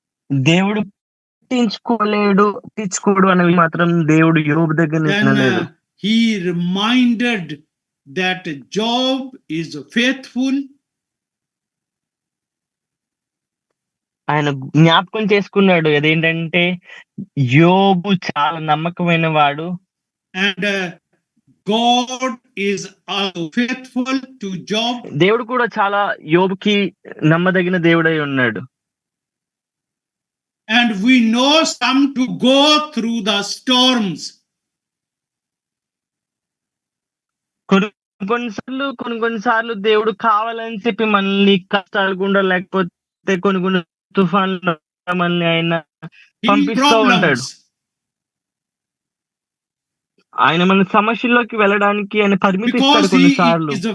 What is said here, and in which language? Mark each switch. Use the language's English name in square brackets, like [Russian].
[Telugu] దేవుడు పట్టించుకోడు అనేవి మాత్రం దేవుడు యోబు దగ్గర లేదు. [English] He reminded that Job is faithful. [Telugu] ఆయన జ్ఞాపకం చేసుకున్నాడు అదేంటంటే యోబు చాలా నమ్మకమైన వాడు. [English] And God is also faithful to Job. [Telugu] దేవుడు కూడా చాలా యోబుకి నమ్మదగిన దేవుడై ఉన్నాడు. [English] And we know some to go through the storms. [Telugu] కొన్నిసార్లు దేవుడు కావాలని చెప్పి మనల్ని కష్టాలు గుండా లేకపోతే కొన్ని తుఫాన్లు మనల్ని ఆయన పంపిస్తూ ఉంటాడు. ఆయన మన సమస్యల్లోకి వెళ్ళడానికి ఆయన పరిమితి ఇస్తాడు కొన్నిసార్లు.